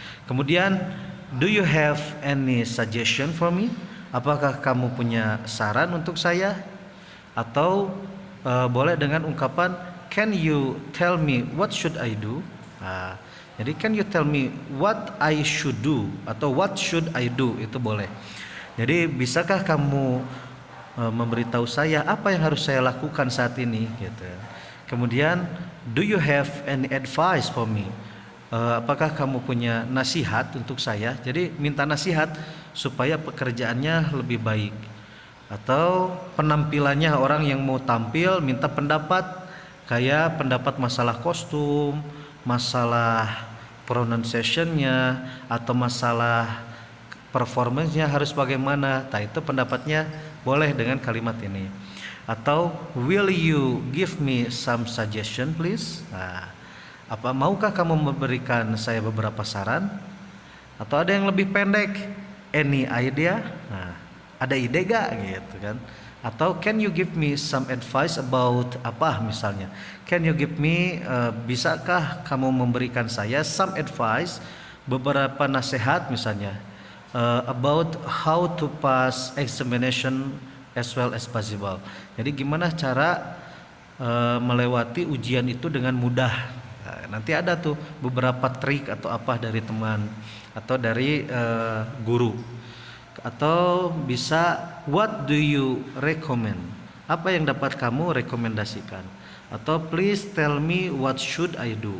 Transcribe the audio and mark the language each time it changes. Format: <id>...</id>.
<en>Kemudian do you have any suggestion for me?</en> <id>Apakah kamu punya saran untuk saya? Atau boleh dengan ungkapan</id> <en>can you tell me what should I do? Jadi can you tell me what I should do atau what should I do,</en> <id>itu boleh. Jadi bisakah kamu memberitahu saya apa yang harus saya lakukan saat ini gitu.</id> <en>Kemudian do you have any advice for me?</en> <id>Apakah kamu punya nasihat untuk saya? Jadi minta nasihat supaya pekerjaannya lebih baik. Atau penampilannya, orang yang mau tampil minta pendapat, kayak pendapat masalah kostum, masalah pronunciation-nya, atau masalah performance-nya harus bagaimana. Nah, itu pendapatnya boleh dengan kalimat ini.</id> <en>Atau will you give me some suggestion please?</en> <id>Maukah kamu memberikan saya beberapa saran? Atau ada yang lebih pendek,</id> <en>any idea?</en> <id>Ada ide gak gitu kan? Atau</id> <en>can you give me some advice about</en> <id>apa misalnya?</id> <en>Can you give me</en> <id>bisakah kamu memberikan saya</id> <en>some advice,</en> <id>beberapa nasihat misalnya,</id> <en>about how to pass examination as well as possible.</en> <id>Jadi gimana cara melewati ujian itu dengan mudah. Nanti ada tuh beberapa trik atau apa dari teman atau dari guru. Atau bisa</id> <en>what do you recommend?</en> <id>Apa yang dapat kamu rekomendasikan?</id> <en>Atau please tell me what should I do?</en>